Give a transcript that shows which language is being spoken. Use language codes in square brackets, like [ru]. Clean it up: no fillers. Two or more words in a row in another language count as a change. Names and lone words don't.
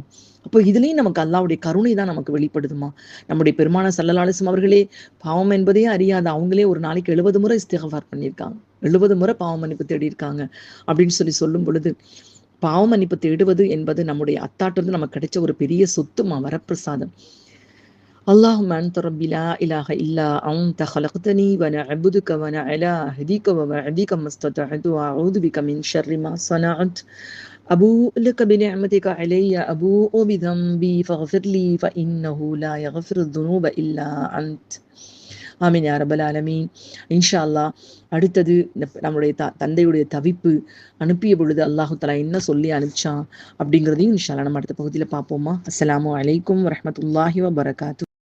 [ta] அப்போ இதுலயும் நமக்கு அல்லாஹ்வுடைய கருணை தான் நமக்கு வெளிப்படுதுமா. நம்முடைய பெருமான [ar] صلى الله عليه وسلم [ta] அவர்களே பாவம் என்பதே அறியாத அவங்களே ஒரு நாளைக்கு 70 முறை இஸ்திக்ஃபார் பண்ணியிருக்காங்க, 70 முறை பாவ மன்னிப்பு தேடி இருக்காங்க அப்படின்னு சொல்லும் பொழுது, பாவ மன்னிப்பு தேடுவது என்பது நம்முடைய அத்தாட்டிலிருந்து நமக்கு கிடைச்ச ஒரு பெரிய சொத்துமா, வரப்பிரசாதம். [ar] اللهم أنت ربي لا إله إلا أنت خلقتني وأنا أعبدك وأنا على عهدك ووعدك ما استطعت وأعوذ بك من شر ما صنعت أبوء لك بنعمتك علي أبوء بذنبي فاغفر لي فإنه لا يغفر الذنوب إلا أنت. آمين يا رب العالمين. إن شاء الله [ta] அடுத்தது நம்முடைய தந்தையுடைய தவிப்பு அனுப்பிய பொழுது [ar] الله تعالى [ta] என்ன சொல்லி அனுப்பிச்சான் அப்படிங்கிறதையும் [ar] إن شاء الله [ta] நம்ம அடுத்த பகுதியில் பார்ப்போமா. [ar] السلام عليكم ورحمة الله وبركاته.